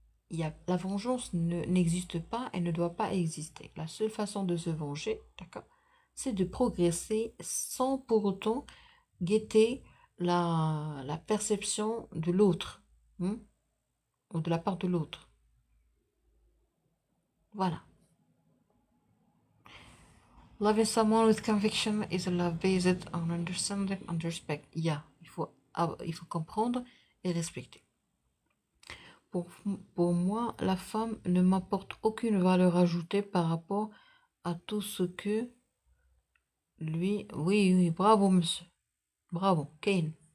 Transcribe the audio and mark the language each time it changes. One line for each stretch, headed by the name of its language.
French: La vengeance n'existe pas et ne doit pas exister. La seule façon de se venger, d'accord, c'est de progresser sans pour autant guetter la perception de l'autre, ou de la part de l'autre. Voilà.
English: Loving someone with conviction is a love based on understanding and respect.
French: Yeah, il faut comprendre et respecter. Pour moi, la femme ne m'apporte aucune valeur ajoutée par rapport à tout ce que lui... Oui, oui, bravo, monsieur. Bravo, Kane.